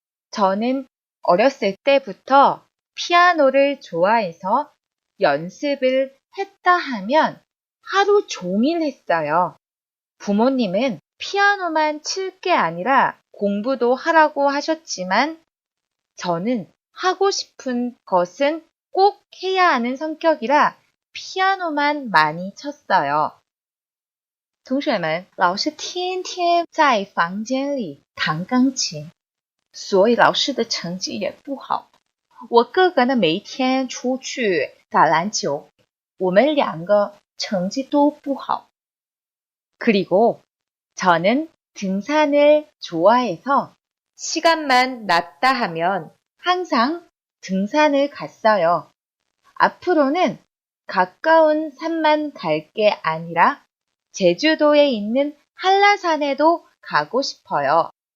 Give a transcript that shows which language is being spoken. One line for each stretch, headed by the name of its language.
Korean: 저는 어렸을 때부터 피아노를 좋아해서 연습을 했다 하면 하루 종일 했어요. 부모님은 피아노만 칠 게 아니라 공부도 하라고 하셨지만 저는 하고 싶은 것은 꼭 해야 하는 성격이라 피아노만 많이 쳤어요.
Chinese: 同学们，老师天天在房间里弹钢琴，所以老师的成绩也不好。我哥哥呢，每天出去打篮球，我们两个成绩都不好。
Korean: 그리고 저는 등산을 좋아해서 시간만 났다 하면 항상 등산을 갔어요. 앞으로는 가까운 산만 갈 게 아니라 제주도에 있는 한라산에도 가고 싶어요.